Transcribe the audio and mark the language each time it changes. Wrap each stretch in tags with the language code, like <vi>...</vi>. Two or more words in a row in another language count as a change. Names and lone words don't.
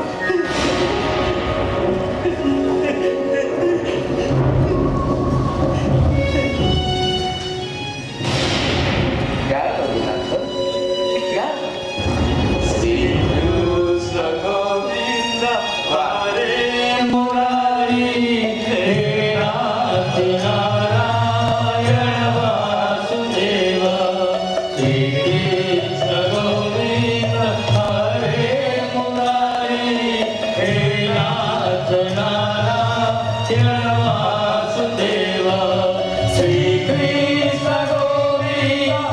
<or>ଗାଁ ରଘୁନାଥ ଗାଁ ଶ୍ରୀକୃଷ୍ଣ ଗୋବିନ୍ଦ</or> <sa>हरे मुरारी हे नाथ नारायण वासुदेव श्री कृष्ण गोविंद हरे मुरारी हे नाथ नारायण वासुदेव श्री कृष्ण गोविंद</sa>